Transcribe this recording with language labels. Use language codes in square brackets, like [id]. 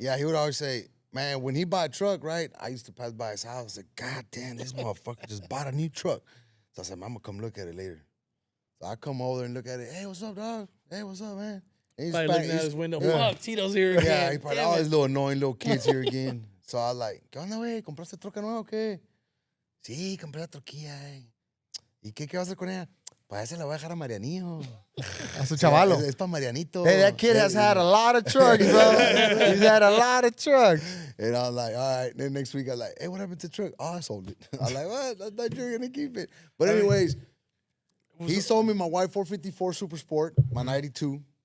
[en] Yeah, he would always say, man, when he bought a truck, right? I used to pass by his house. I said, God damn, this motherfucker just bought a new truck. So I said, man, I'm gonna come look at it later. So I come over and look at it. Hey, what's up, dog? Hey, what's up, man? And he's Probably looking out his window. Fuck, Tito's here again. Yeah, he probably Damn all it. his little annoying little kids here again. So I was like, [es] ¿qué onda, güey? ¿Compraste troca nueva o qué? Sí, compré la troquilla, ¿Y qué vas a hacer con ella? Pues esa la voy a dejar a Marianillo. A su chavalo. Es para Marianito. [en] Hey, that kid has had a lot of trucks, bro. He's had a lot of trucks. And I was like, all right. Then next week I was like, hey, what happened to the truck? Oh, I sold it. I was like, what? I thought you were gonna keep it. But anyways, he sold me my white 454 Super Sport, my 92.